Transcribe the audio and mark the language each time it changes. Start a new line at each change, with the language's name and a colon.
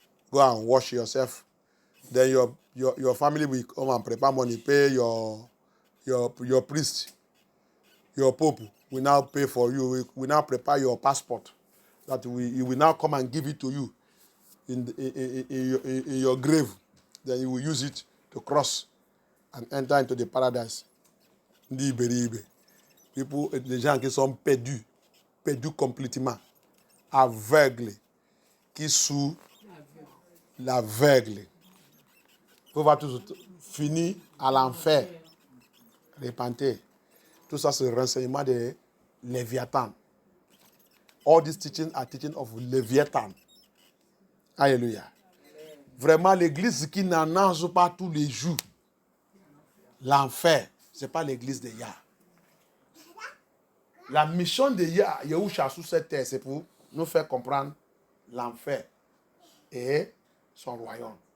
English: Go and wash yourself. Then your family will come and prepare money, pay your priest, your pope will now pay for you. We now prepare your passport that he will now come and give it to you in your grave. Then you will use it to cross and enter into the paradise.
French: People, les gens qui sont perdus complètement, aveugles, qui sous l'aveugle. Vous va tous finir à l'enfer. Repentez. Tout ça, c'est le renseignement de Léviathan.
English: All these teachings are teaching of Léviathan.
French: Alléluia. Vraiment, l'église qui n'annonce pas tous les jours l'enfer, ce n'est pas l'église de Yah. La mission de Yahusha sur cette terre, c'est pour nous faire comprendre l'enfer et son royaume.